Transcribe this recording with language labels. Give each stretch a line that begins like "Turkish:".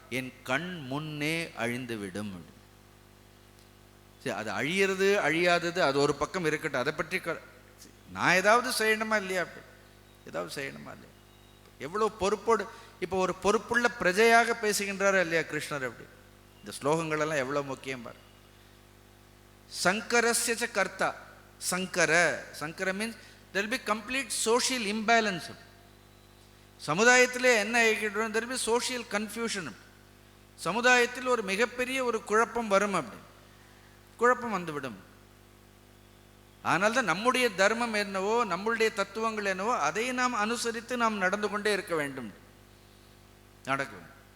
Tamil: என் கண் முன்னே அழிந்துவிடும். அது அழியிறது அழியாதது அது ஒரு பக்கம் இருக்கட்டும், அதை பற்றி நான் ஏதாவது செய்யணுமா இல்லையா? ஏதாவது செய்யணுமா இல்லையா? எவ்வளோ பொறுப்போடு, இப்போ ஒரு பொறுப்புள்ள பிரஜையாக பேசுகின்றாரா இல்லையா கிருஷ்ணர்? அப்படி இந்த ஸ்லோகங்கள் எல்லாம் எவ்வளோ முக்கியம் பாரு.
Sanskrit: சங்கரஸ்ய கர்த்தா,
English: Shankara means there will be complete social imbalance.
Tamil: சமுதாயத்திலே என்ன ஆகிடுறோம்?
English: there will be social confusion.
Tamil: சமுதாயத்தில் ஒரு மிகப்பெரிய ஒரு குழப்பம் வரும். அப்படி குழப்பம் வந்துவிடும். ஆனால்தான் நம்முடைய தர்மம் என்னவோ, நம்முடைய தத்துவங்கள் என்னவோ, அதை நாம் அனுசரித்து நாம் நடந்து கொண்டே இருக்க வேண்டும். நடக்கும்.